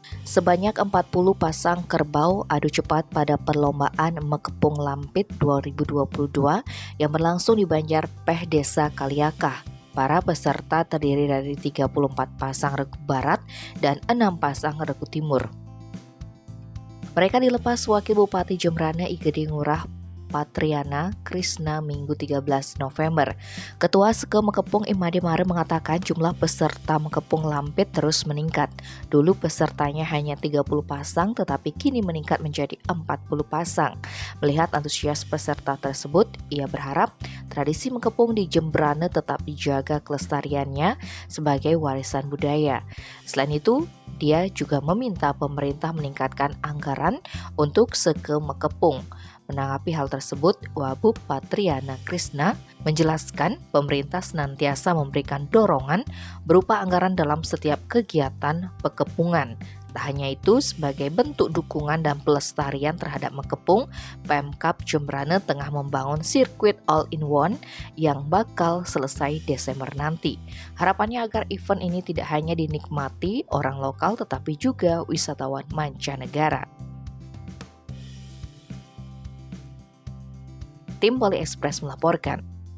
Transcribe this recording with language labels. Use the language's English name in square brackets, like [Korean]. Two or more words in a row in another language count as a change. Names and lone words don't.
[Indonesian] Sebanyak 40 pasang kerbau adu cepat pada perlombaan Mekepung Lampit 2022 yang berlangsung di Banjar Peh Desa Kaliakah. Para peserta terdiri dari 34 pasang regu barat dan 6 pasang regu timur. Mereka dilepas Wakil Bupati Jembrana Igede Ngurah Patriana Krisna Minggu 13 November. Ketua Seke Mekepung Imade Mare mengatakan jumlah peserta Mekepung Lampit terus meningkat. Dulu pesertanya hanya 30 pasang tetapi kini meningkat menjadi 40 pasang. Melihat antusias peserta tersebut, ia berharap tradisi Mekepung di Jembrana tetap dijaga kelestariannya sebagai warisan budaya. Selain itu, dia juga meminta pemerintah meningkatkan anggaran untuk Seke Mekepung. Menanggapi hal tersebut, Wabub Patriana Krisna menjelaskan pemerintah senantiasa memberikan dorongan berupa anggaran dalam setiap kegiatan pekepungan. Tak hanya itu, sebagai bentuk dukungan dan pelestarian terhadap Mekepung, Pemkab Jembrana tengah membangun sirkuit all-in-one yang bakal selesai Desember nanti. Harapannya agar event ini tidak hanya dinikmati orang lokal tetapi juga wisatawan mancanegara. Tim Bali Express melaporkan.